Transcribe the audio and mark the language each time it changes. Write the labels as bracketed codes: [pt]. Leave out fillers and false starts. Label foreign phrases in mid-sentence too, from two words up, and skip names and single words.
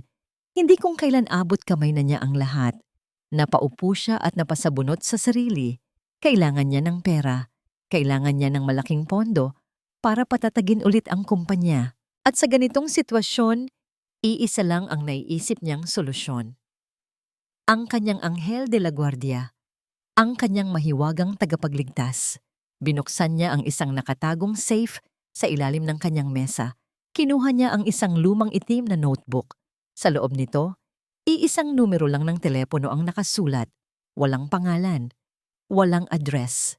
[tl] Hindi kung kailan abot kamay na niya ang lahat. Napaupo siya at napasabunot sa sarili. Kailangan niya ng pera. Kailangan niya ng malaking pondo para patatagin ulit ang kumpanya. At sa ganitong sitwasyon, iisa lang ang naiisip niyang solusyon. Ang kanyang anghel de la guardia. Ang kanyang mahiwagang tagapagligtas. Binuksan niya ang isang nakatagong safe sa ilalim ng kanyang mesa. Kinuha niya ang isang lumang itim na notebook. Sa loob nito, iisang numero lang ng telepono ang nakasulat. Walang pangalan, walang address.